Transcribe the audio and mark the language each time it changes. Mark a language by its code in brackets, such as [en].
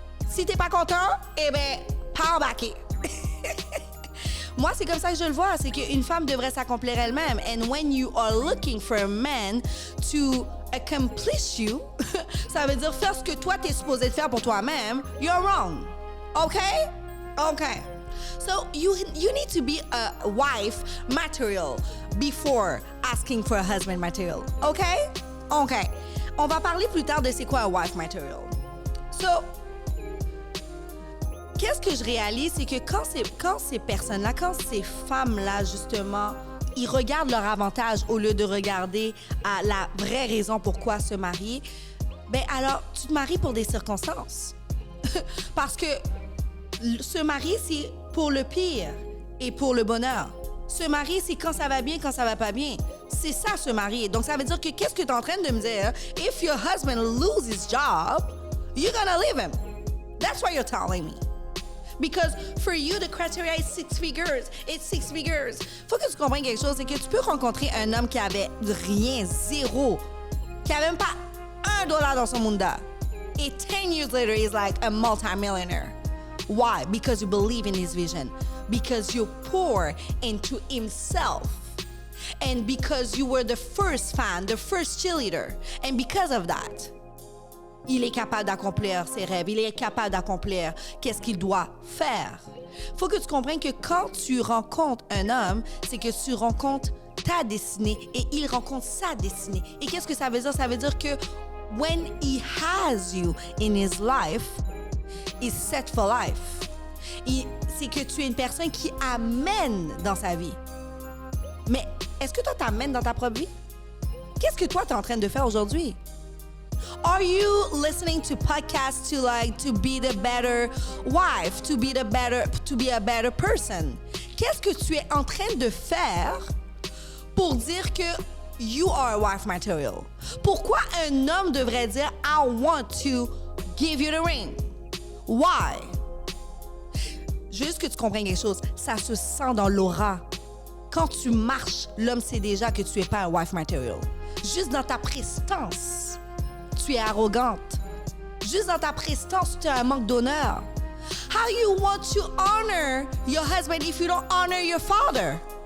[fr] Si t'es pas content, eh ben, [en] power back it. [fr] Moi, c'est comme ça que je le vois, c'est qu'une femme devrait s'accomplir elle-même. [en] And when you are looking for a man to accomplish you, [fr] ça veut dire faire ce que toi, t'es supposé de faire pour toi-même, [en] you're wrong. Okay? Okay. So you need to be a wife material before asking for a husband material. Okay? Okay. [fr] On va parler plus tard de c'est quoi un wife material. So, qu'est-ce que je réalise, c'est que quand ces personnes-là, quand ces femmes-là, justement, ils regardent leur avantage au lieu de regarder à la vraie raison pourquoi se marier, ben alors, tu te maries pour des circonstances. Parce que se marier, c'est pour le pire et pour le bonheur. Se marier, c'est quand ça va bien, quand ça va pas bien. C'est ça, se marier. Donc, ça veut dire que qu'est-ce que tu es en train de me dire? [en] If your husband loses his job, you're gonna leave him. That's what you're telling me. Because for you, the criteria is 6 figures. It's 6 figures. [fr] Faut que tu comprennes quelque chose, c'est que tu peux rencontrer un homme qui avait rien, zéro, qui avait même pas $1 dans son munda. [en] Et 10 years later, he's like a multi-millionaire. Why? Because you believe in his vision. Because you pour into himself. And because you were the first fan, the first cheerleader. And because of that, [fr] il est capable d'accomplir ses rêves. Il est capable d'accomplir qu'est-ce qu'il doit faire. Faut que tu comprennes que quand tu rencontres un homme, c'est que tu rencontres ta destinée et il rencontre sa destinée. Et qu'est-ce que ça veut dire? Ça veut dire que [en] when he has you in his life, he's set for life. [fr] C'est que tu es une personne qui amène dans sa vie. Mais est-ce que toi, t'amènes dans ta propre vie? Qu'est-ce que toi, t'es en train de faire aujourd'hui? [en] Are you listening to podcasts to be the better wife, to be a better person? [fr] Qu'est-ce que tu es en train de faire pour dire que [en] you are a wife material? [fr] Pourquoi un homme devrait dire [en] I want to give you the ring? Why? [fr] Juste que tu comprennes quelque chose, ça se sent dans l'aura. Quand tu marches, l'homme sait déjà que tu n'es pas un wife material. Juste dans ta prestance, tu es arrogante. Juste dans ta prestance, tu as un manque d'honneur. [en] How you want to honor your husband if you don't honor your father?